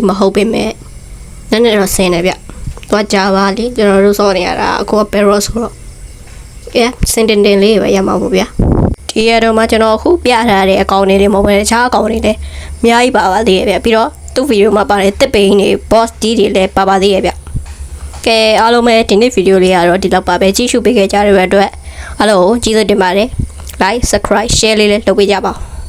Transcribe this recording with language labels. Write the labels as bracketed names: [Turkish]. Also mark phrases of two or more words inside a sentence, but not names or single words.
[Burmese] မဟုတ်ပေမဲ့နည်းနည်းတော့ဆင်းနေဗျတွားကြပါလေကျွန်တော်တို့စောနေရတာအခုက Parrot ဆိုတော့စင်တင်လေးပဲရမှာပေါ့ဗျာဒီရတော့မှကျွန်တော်အခုပြထားတဲ့အကောင့်တွေမဟုတ်ဘဲတခြားအကောင့်တွေလည်းအများကြီးပါပါသေးရဲ့ဗျပြီးတော့သူ့ဗီဒီယိုမှာပါတဲ့တစ်ပိန်တွေ boss ဒီတွေလည်းပါပါသေးရဲ့ဗျကဲအားလုံးပဲဒီနေ့ဗီဒီယိုလေးကတော့ဒီလောက်ပါပဲကြည့်ရှုပေးခဲ့ကြတဲ့အတွက်အားလုံးကိုကျေးဇူးတင်ပါတယ် [English] like subscribe share [Burmese] လေးလည်းလုပ်ပေးကြပါဦး